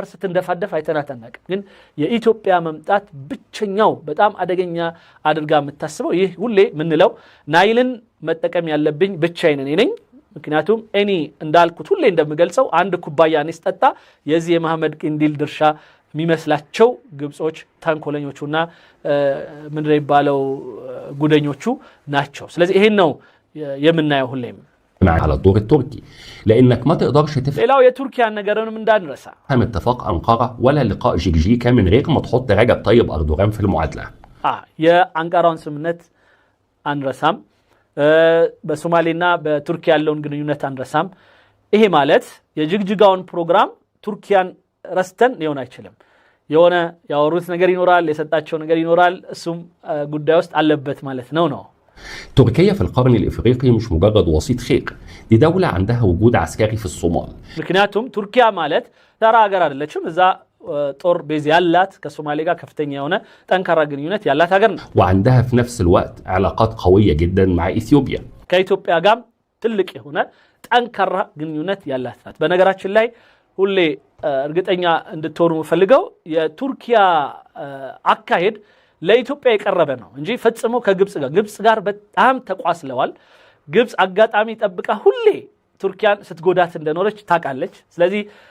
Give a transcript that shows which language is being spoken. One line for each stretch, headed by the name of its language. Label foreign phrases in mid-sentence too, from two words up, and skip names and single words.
Amharic: ስትንደፋደፍ አይተናተናቅ ግን የኢትዮጵያ መምጣት ብቸኛው በጣም አደገኛ አድርጋ የምታስበው ይህ ሁሌ ምንለው ናይልን መጠቀም ያለብኝ ብቻዬን ነኝ ምክንያቱም እኔ እንዳልኩት ሁሌ እንደምገልጸው አንድ ኩባያ ንስጠጣ የዚህ የመሐመድ ቅንዲል ድርሻ የሚመስላቸው ግብጾች ታንኮለኞቹና ምንድነው ይባለው ጉደኞቹ ናቸው ስለዚህ ይሄን ነው የምናየው ሁሌም
Arabic: على الدور التركي لانك ما تقدرش تفهم
Amharic: ሌላው የቱርኪያ ነገርንም እንዳንረሳ
Arabic: اتفاق انقره ولا لقاء جيجيكا من غير ما تحط رجب طيب اردوغان في المعادله
Amharic: የአንቃራውን ስምምነት አንረሳም በሶማሌና በቱርኪያ ያለውን ግንኙነት አንረሳም ይሄ ማለት የጅግጅጋውን ፕሮግራም ቱርኪያን ረስተን ሊሆን አይችልም የሆነ ያወሩት ነገር ይኖራል የሰጣቸው ነገር ይኖራል እሱም ጉዳይ ውስጥ አለበት ማለት ነው
Arabic: تركيا في القرن الافريقي مش مجرد وسيط خير دي دوله عندها وجود عسكري في الصومال
Amharic: ምክንያቱም ቱርኪያ ማለት ተራ ሀገር አይደለችም እዛ ጦር ቤዝ ያላት ከሶማሌ ጋር ከፍተኛ የሆነ ጠንካራ ግንኙነት ያላት ሀገር ነው
Arabic: وعندها في نفس الوقت علاقات قويه جدا مع اثيوبيا
Amharic: ከኢትዮጵያ ጋር ትልቅ የሆነ ጠንካራ ግንኙነት ያላት ናት በነገራችን ላይ ሁሌ እርግጠኛ እንድትሆኑ ፈልገው የቱርኪያ አካሄድ ለኢትዮጵያ የቀረበ ነው እንጂ ፈጽሞ ከግብጽ ጋር በጣም ተቋስለዋል ግብጽ አጋጣሚ ጠብቃ ሁሌ ቱርኪያን ስትጎዳት እንደኖረች ታውቃለች ስለዚህ